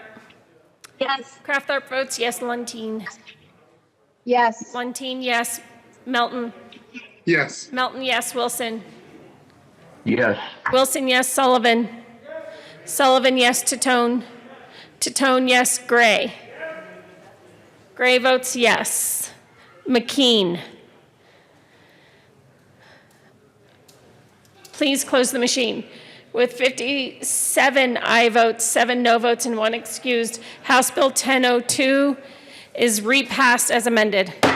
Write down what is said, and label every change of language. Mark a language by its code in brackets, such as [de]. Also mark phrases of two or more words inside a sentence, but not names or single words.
[en] Yes. Kraft-Tharp votes yes. Lontine. Yes. Lontine yes. Melton. Yes. Melton yes. Wilson. Yes. Wilson yes. Sullivan. Sullivan yes. Titone. Titone yes. Gray. Gray votes yes. McKean. Please close the machine. With 57 aye votes, 7 no votes, and 1 excused, House Bill 1002 is repassed as amended.